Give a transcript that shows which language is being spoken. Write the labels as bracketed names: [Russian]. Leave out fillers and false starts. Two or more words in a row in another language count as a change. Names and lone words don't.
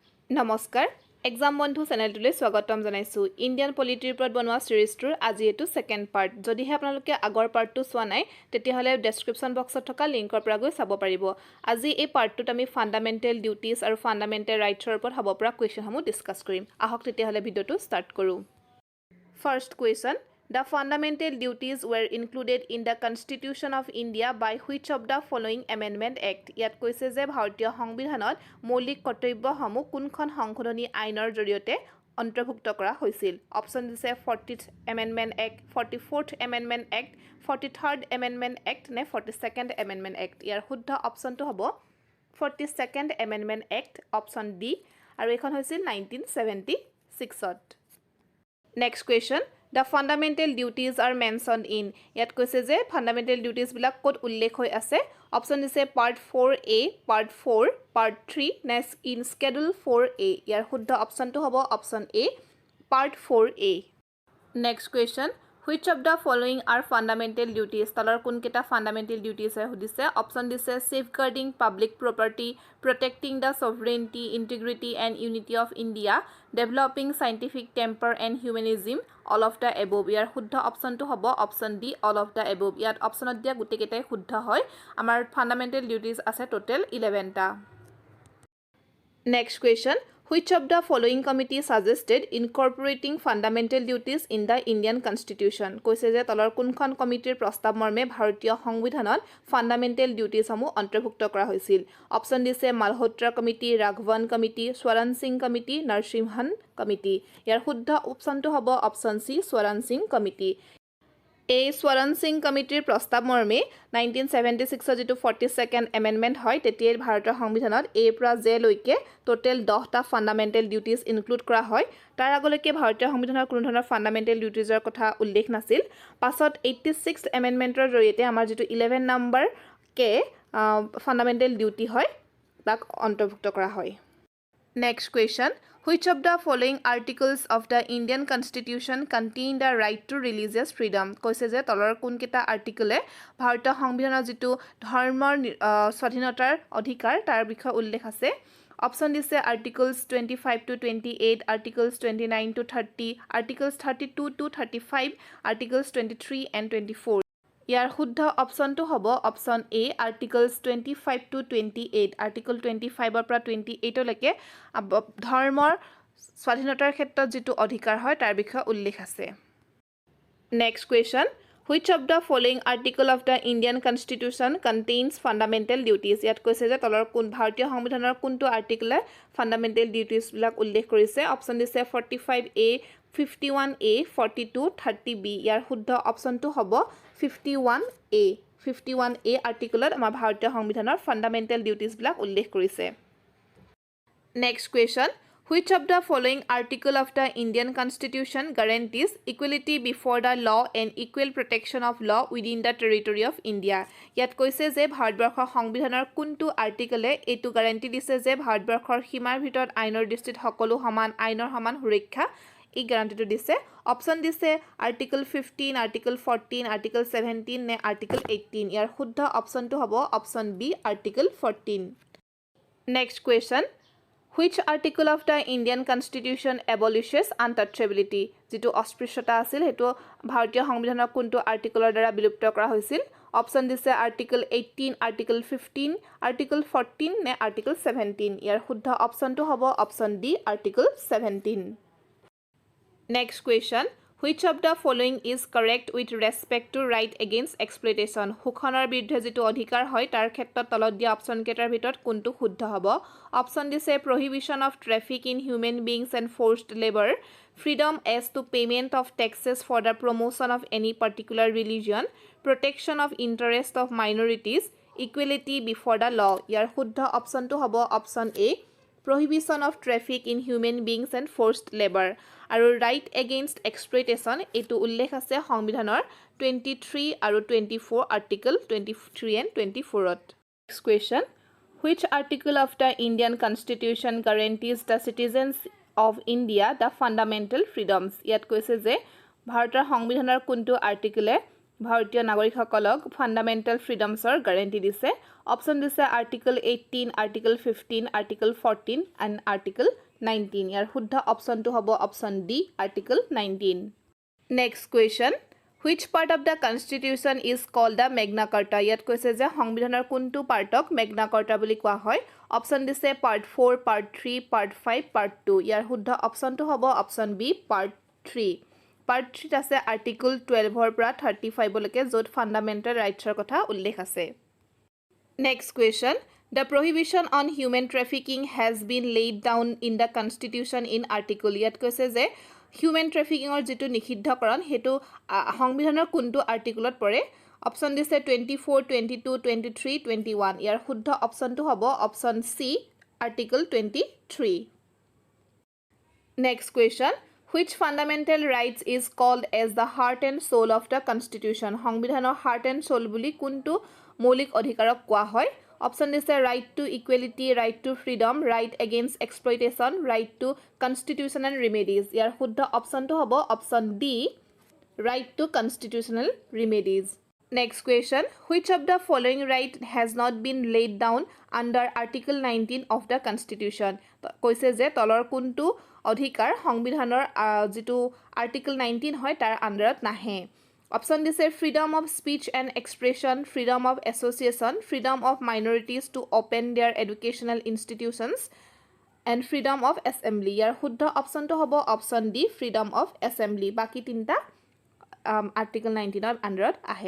[Assamese] নমস্কাৰ এক্সাম বন্ধু চেনেলটোলৈ স্বাগতম জনাইছো [English] Indian polity [Assamese] ওপৰত বনোৱা সিৰিজটোৰ আজি এটো [English] second part [Assamese] যদিহে আপোনালোকে আগৰ পাৰ্টটো চোৱা নাই তেতিয়াহলে [English] description box [Assamese] থকা লিংকৰ পৰা গৈ চাব পাৰিব আজি এই পাৰ্টটোত আমি [English] fundamental duties [Assamese] আৰু [English] fundamental rights [Assamese] ওপৰত হ'ব পৰা [English] questions discuss [Assamese] কৰিম আহক তেতিয়াহলে [English] video start [Assamese] কৰো [English] first question The fundamental duties were included in the Constitution of India by which of the following Amendment Act? [Assamese] ইয়াত কৈছে যে ভাৰতীয় সংবিধানত মৌলিক কৰ্তব্যসমূহ কোনখন সংশোধনী আইনৰ জৰিয়তে অন্তৰ্ভুক্ত কৰা হৈছিল অপচন দিছে [English] 40th Amendment Act 44th Amendment Act 43rd Amendment Act নে 42nd Amendment Act [Assamese] ইয়াৰ শুদ্ধ অপচনটো হ'ব [English] 42nd Amendment Act option D [Assamese] আৰু এখন হৈছিল 1976ত [English] Next question The fundamental duties are mentioned in [Assamese] ইয়াত কৈছে যে [English] fundamental duties [Assamese] বিলাক ক'ত উল্লেখ হৈ আছে অপচন দিছে [English] part 4a part 4 part 3 নেক্সট in schedule 4a [Assamese] ইয়াৰ শুদ্ধ অপচনটো হ'ব [English] অপচন a part 4a Next question Which of the following are fundamental duties? [Assamese] তলৰ কোনকেইটা [English] fundamental duties [Assamese] সুধিছে অপচন দিছে [English] safeguarding public property, protecting the sovereignty, integrity and unity of India, developing scientific temper and humanism, all of the above. [Assamese] ইয়াৰ শুদ্ধ অপচনটো হ'ব [English] option D all of the above. [Assamese] ইয়াত অপচনত দিয়া গুটেকেইটাই শুদ্ধ হয় আমাৰ [English] fundamental duties আছে total 11টা Next question Which of the following committee suggested incorporating fundamental duties in the Indian Constitution? [Assamese] কৈছে যে তলৰ কোনখন কমিটিৰ প্ৰস্তাৱ মৰ্মে ভাৰতীয় সংবিধানত [English] fundamental duties [Assamese] অন্তৰ্ভুক্ত কৰা হৈছিল অপচন দিছে মালহোত্ৰা কমিটি ৰাঘৱন কমিটি স্বৰণ সিং কমিটি নৰসিমহন কমিটি ইয়াৰ শুদ্ধ অপচনটো হ'ব অপচন সি স্বৰণ সিং কমিটি এই স্বৰণ সিং কমিটিৰ প্ৰস্তাৱ মৰ্মে 1976 যেটো [English] 42nd amendment [Assamese] হয় তেতিয়াই ভাৰতৰ সংবিধানত এ পৰা জে লৈকে [English] total 10 fundamental duties include [Assamese] কৰা হয় তাৰ আগলৈকে ভাৰতীয় সংবিধানৰ কোনো ধৰণৰ [English] fundamental duties [Assamese] কথা উল্লেখ নাছিল পাছত [English] 86th amendment [Assamese] জৰিয়তে আমাৰ যেটো 11 নম্বৰ কে [English] fundamental duty [Assamese] হয় তাক অন্তৰ্ভুক্ত কৰা হয় [English] Next question Which of the following articles of the Indian Constitution contain the right to religious freedom? [Assamese] কৈছে যে তলৰ কোনকেইটা আৰ্টিকলে ভাৰতীয় সংবিধানৰ যেটো ধৰ্মৰ স্বাধীনতাৰ অধিকাৰ তাৰ বিষয়ে উল্লেখ আছে অপচন দিছে আৰ্টিকলছ 25 to 28 আৰ্টিকলছ 29 to 30 আৰ্টিকলছ 32 to 35 আৰ্টিকলছ 23 and 24 ইয়াৰ শুদ্ধ অপচনটো হ'ব অপচন এ আৰ্টিকলছ 25 to 28 আৰ্টিকল 25 পৰা 28 লৈকে ধৰ্মৰ স্বাধীনতাৰ ক্ষেত্ৰত যেটো অধিকাৰ হয় তাৰ বিষয়ে উল্লেখ আছে [English] Next question Which of the following article of the Indian Constitution contains fundamental duties? [Assamese] ইয়াত কৈছে যে তলৰ কোন ভাৰতীয় সংবিধানৰ কোনটো আৰ্টিকলে [English] fundamental duties [Assamese] বিলাক উল্লেখ কৰিছে অপচন দিছে 45A 51A 42 30B ইয়াৰ শুদ্ধ অপচনটো হ'ব 51A আৰ্টিকলত আমাৰ ভাৰতীয় সংবিধানৰ [English] fundamental duties [Assamese] বিলাক উল্লেখ কৰিছে [English] Next question Which of the following article of the Indian Constitution guarantees equality before the law and equal protection of law within the territory of India? [Assamese] ইয়াত কৈছে যে ভাৰতবৰ্ষৰ সংবিধানৰ কোনটো আৰ্টিকলে এটো গ্যাৰান্টি দিছে যে ভাৰতবৰ্ষৰ সীমাৰ ভিতৰত আইনৰ দৃষ্টিত সকলো সমান আইনৰ সমান সুৰক্ষা এই গ্যাৰান্টিটো দিছে অপচন দিছে আৰ্টিকল 15 আৰ্টিকল 14 আৰ্টিকল 17 নে আৰ্টিকল 18 ইয়াৰ শুদ্ধ অপচনটো হ'ব অপচন বি আৰ্টিকল 14 [English] Next question Which article of the Indian Constitution abolishes untouchability? [Assamese] যেটো অস্পৃশ্যতা আছিল হেতু ভাৰতীয় সংবিধানৰ কোনটো আৰ্টিকলৰ দ্বাৰা বিলুপ্ত কৰা হৈছিল অপচন দিছে আৰ্টিকল 18 আৰ্টিকল 15 আৰ্টিকল 14 নে আৰ্টিকল 17 ইয়াৰ শুদ্ধ অপচনটো হ'ব অপচন ডি আৰ্টিকল 17 [English] Next question Which of the following is correct with respect to right against exploitation? [Assamese] শোষণৰ বিৰুদ্ধে যেটো অধিকাৰ হয় তাৰ ক্ষেত্ৰত তলত দিয়া অপচন কেইটাৰ ভিতৰত কোনটো শুদ্ধ হ'ব অপচন দিছে [English] prohibition of traffic in human beings and forced labor freedom as to payment of taxes for the promotion of any particular religion protection of interest of minorities equality before the law [Assamese] ইয়াৰ শুদ্ধ অপচনটো হ'ব [English] অপচন এ prohibition of traffic in human beings and forced labor আৰু right against exploitation [Assamese] এটো উল্লেখ আছে সংবিধানৰ 23 আৰু 24 আৰ্টিকল [English] 23 and 24 ত Next question Which article of the Indian Constitution guarantees the citizens of India the fundamental freedoms? [Assamese] ইয়াত কৈছে যে ভাৰতৰ সংবিধানৰ কোনটো আৰ্টিকলে ভাৰতীয় নাগৰিকসকলক [English] fundamental freedoms [Assamese] গ্যাৰাণ্টি দিছে অপশ্যন দিছে আৰ্টিকল 18 আৰ্টিকল 15 আৰ্টিকল 14 এণ্ড আৰ্টিকল 19 ইয়াৰ শুদ্ধ অপশ্যনটো হ'ব অপশ্যন ডি আৰ্টিকল 19 [English] next question Which part of the constitution is called the Magna Carta? [Assamese] ইয়াত কৈছে যে সংবিধানৰ কোনটো পাৰ্টক Magna Carta বুলি কোৱা হয় অপশ্যন দিছে পাৰ্ট 4 পাৰ্ট 3 পাৰ্ট 5 পাৰ্ট 2 ইয়াৰ শুদ্ধ অপশ্যনটো হ'ব অপশ্যন বি পাৰ্ট 3 পাৰ্ট 3 আছে আৰ্টিকল 12 পৰা 35 লৈকে য'ত [English] fundamental rights [Assamese] কথা উল্লেখ আছে [English] next question The prohibition on human trafficking has been laid down in the constitution in article [Assamese] ইয়াত কৈছে যে [English] human trafficking [Assamese] যেটো নিষিদ্ধকৰণ হেতু সংবিধানৰ কোনটো আৰ্টিকলত পৰে অপশ্যন দিছে 24 22 23 21 ইয়াৰ শুদ্ধ অপশ্যনটো হ'ব অপশ্যন সি আৰ্টিকল 23 [English] next question Which fundamental rights is called as the heart and soul of the constitution সংবিধানৰ heart and soul [Assamese] বুলি কোনটো মৌলিক অধিকাৰক কোৱা হয় [English] অপশ্যন দিছে right to equality right to freedom right against exploitation right to constitutional remedies [Assamese] ইয়াৰ শুদ্ধ অপশ্যনটো হ'ব [English] option D right to constitutional remedies next question which of the following right has not been laid down under article 19 of the constitution [Assamese] কৈছে যে তলৰ কোনটো অধিকাৰ সংবিধানৰ যেটো আৰ্টিকল 19 হয় তাৰ আন্ডাৰত নাহে [English] Option দিছে freedom of speech and expression, freedom of association, freedom of minorities to open their educational institutions, and freedom of assembly. [Assamese] ইয়াৰ শুদ্ধ অপশ্যনটো হ'ব [English] option D freedom of assembly. [Assamese] বাকি তিনিটা আৰ্টিকল 19 ৰ আন্ডাৰত আহে।